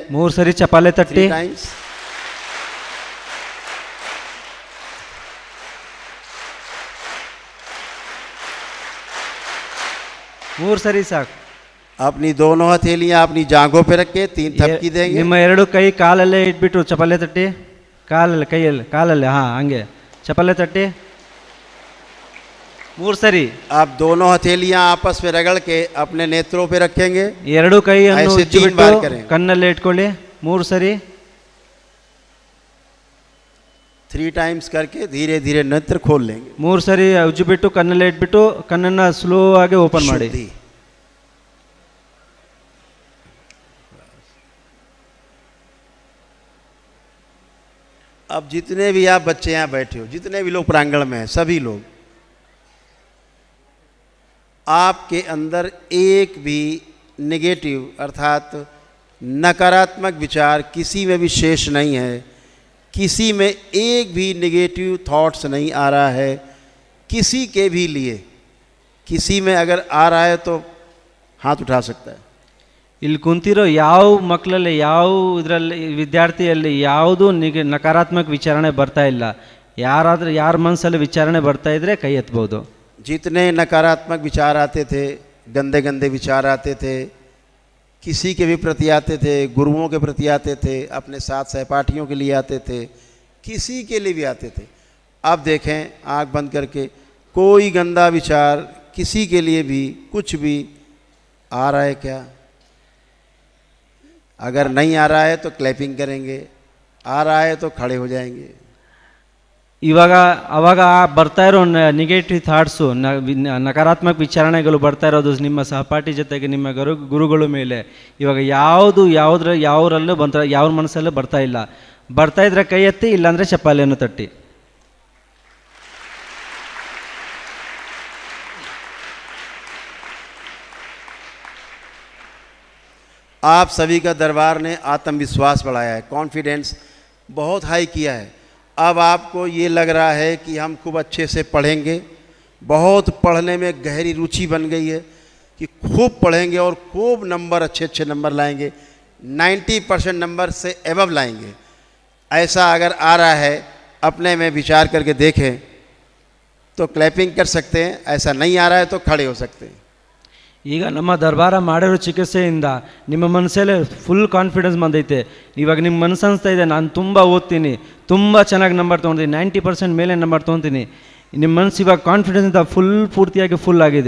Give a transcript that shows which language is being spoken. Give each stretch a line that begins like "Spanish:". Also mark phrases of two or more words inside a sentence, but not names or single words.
Kannada: 3 ಸರಿ ಚಪ್ಪಾಳೆ ತಟ್ಟಿ।
English: 3 times।
Kannada: ಮೂರು ಸರಿ ಸಾಕು।
Hindi: अपनी दोनों हथेलियां अपनी जांघों पे रख के 3 थपकी देंगे।
Kannada: ನಿಮ್ಮ ಎರಡು ಕೈ ಕಾಲಲ್ಲೇ ಇಟ್ಬಿಟ್ಟು ಚಪ್ಪಾಳೆ ತಟ್ಟಿ, ಕಾಲಲ್ಲಿ ಕೈಯಲ್ಲಿ ಕಾಲಲ್ಲಿ ಹಾಂ ಹಂಗೆ ಚಪ್ಪಾಳೆ ತಟ್ಟಿ 3 ಸರಿ।
Hindi: आप दोनों हथेलियां आपस में रगड़ के अपने नेत्रों पे रखेंगे।
Kannada: ಎರಡು ಕೈಯನ್ನು
Hindi: ऐसे 3
Kannada: ಉಜ್ಜಿಬಿಟ್ಟು
Hindi: बार करें।
Kannada: ಕಣ್ಣಲ್ಲೇ ಇಟ್ಕೊಳ್ಳಿ 3 ಸರಿ।
Hindi: 3 टाइम्स करके धीरे धीरे नेत्र खोल लेंगे।
Kannada: 3 ಸರಿ ಉಜ್ಜಿ ಬಿಟ್ಟು ಕಣ್ಣಲ್ಲಿ ಇಟ್ಬಿಟ್ಟು ಕಣ್ಣನ್ನು ಸ್ಲೋ ಆಗಿ ಓಪನ್ ಮಾಡಿ।
Hindi: शुद्धि। अब जितने भी आप बच्चे यहाँ बैठे हो, जितने भी लोग प्रांगण में हैं, सभी लोग, आपके अंदर एक भी नेगेटिव अर्थात नकारात्मक विचार किसी में भी शेष नहीं है, किसी में एक भी
English: negative thoughts
Hindi: नहीं आ रहा है, किसी के भी लिए। किसी में अगर आ रहा है तो हाथ उठा सकता है।
Kannada: ಇಲ್ಲಿ ಕುಂತಿರೋ ಯಾವ ಮಕ್ಕಳಲ್ಲಿ ಯಾವ ಇದರಲ್ಲಿ ವಿದ್ಯಾರ್ಥಿಯಲ್ಲಿ ಯಾವುದೂ ನಕಾರಾತ್ಮಕ ವಿಚಾರಣೆ ಬರ್ತಾ ಇಲ್ಲ। ಯಾರಾದರೂ ಯಾರ ಮನಸ್ಸಲ್ಲಿ ವಿಚಾರಣೆ ಬರ್ತಾ ಇದ್ರೆ ಕೈ ಎತ್ತಬಹುದು।
Hindi: जितने नकारात्मक विचार आते थे, गंदे गंदे विचार आते थे, किसी के भी प्रति आते थे, गुरुओं के प्रति आते थे, अपने साथ सहपाठियों के लिए आते थे, किसी के लिए भी आते थे। अब देखें आंख बंद करके, कोई गंदा विचार किसी के लिए भी कुछ भी आ रहा है क्या? अगर नहीं आ रहा है तो क्लैपिंग करेंगे, आ रहा है तो खड़े हो जाएंगे।
Kannada: ಇವಾಗ ಅವಾಗ ಬರ್ತಾ ಇರೋ
English: negative thoughts
Kannada: ನಕಾರಾತ್ಮಕ ವಿಚಾರಣೆಗಳು ಬರ್ತಾ ಇರೋದು ನಿಮ್ಮ ಸಹಪಾಠಿ ಜೊತೆಗೆ ನಿಮ್ಮ ಗುರುಗಳ ಮೇಲೆ ಇವಾಗ ಯಾವುದರಲ್ಲೂ ಯಾವ ಮನಸ್ಸಲ್ಲೂ ಬರ್ತಾ ಇಲ್ಲ। ಬರ್ತಾ ಇದ್ರೆ ಕೈ ಎತ್ತಿ, ಇಲ್ಲಾಂದರೆ ಚಪ್ಪಾಳೆಯನ್ನು ತಟ್ಟಿ।
Hindi: आप सभी का दरबार ने आत्मविश्वास बढ़ाया है, कॉन्फिडेंस बहुत हाई किया है। अब आपको ये लग रहा है कि हम खूब अच्छे से पढ़ेंगे, बहुत पढ़ने में गहरी रुचि बन गई है कि खूब पढ़ेंगे और खूब नंबर अच्छे नंबर लाएंगे, 90% नंबर से एबव लाएंगे। ऐसा अगर आ रहा है, अपने में विचार करके देखें तो क्लैपिंग कर सकते हैं, ऐसा नहीं आ रहा है तो खड़े हो सकते हैं।
Kannada: ಈಗ ನಮ್ಮ ದರ್ಬಾರ ಮಾಡಿರೋ ಚಿಕಿತ್ಸೆಯಿಂದ ನಿಮ್ಮ ಮನಸ್ಸಲ್ಲೇ
English: full confidence
Kannada: ಬಂದೈತೆ। ಇವಾಗ ನಿಮ್ಮ ಮನಸ್ಸು ಅನಿಸ್ತಾ ಇದೆ, ನಾನು ತುಂಬ ಓದ್ತೀನಿ, ತುಂಬ ಚೆನ್ನಾಗಿ ನಂಬರ್ ತೊಗೊಳ್ತೀನಿ, 90% ಮೇಲೆ ನಂಬರ್ ತೊಗೊತೀನಿ। ನಿಮ್ಮ ಮನಸ್ಸು ಇವಾಗ ಕಾನ್ಫಿಡೆನ್ಸಿಂದ ಪೂರ್ತಿಯಾಗಿ ಫುಲ್ ಆಗಿದೆ।